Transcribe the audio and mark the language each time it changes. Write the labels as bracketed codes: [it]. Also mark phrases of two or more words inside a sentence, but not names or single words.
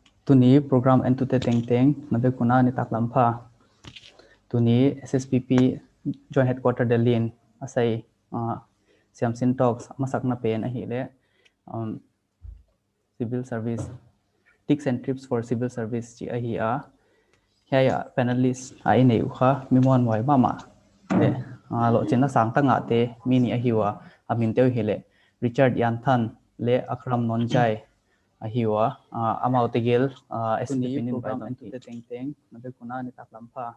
[pck] Tuni program entute teng nabe kuna ni taklampa. Tuni SSPP Joint Headquarter Delhi in asai Siamsin talks masakna pen ahile [en] civil service tips and trips for civil service [pck] chi ahia haya panelists ai nei ukha mimon wai mama le lo chena sang tanga te mini ahiwa amin teu hele Richard Yanthan le Akram Nonjai ahiwa amau tegel SSPP program entute teng nabe kuna ni taklampa.